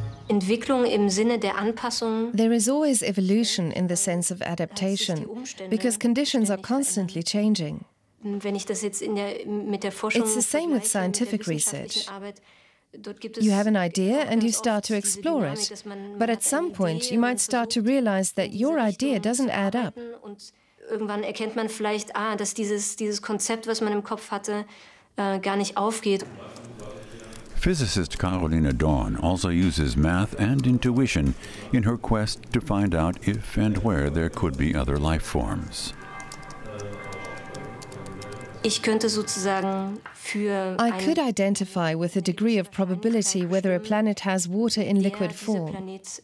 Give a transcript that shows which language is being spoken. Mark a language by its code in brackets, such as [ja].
[en] There is always evolution in the sense of adaptation, because conditions are constantly changing. It's the same with scientific research. You have an idea and you start to explore it, but at some point you might start to realize that your idea doesn't add up. [de] Irgendwann erkennt man vielleicht, dass dieses Konzept, was man im Kopf hatte, gar nicht aufgeht. [en] Physicist Carolina Dorn also uses math and intuition in her quest to find out if and where there could be other life forms. I could identify with a degree of probability whether a planet has water in liquid form.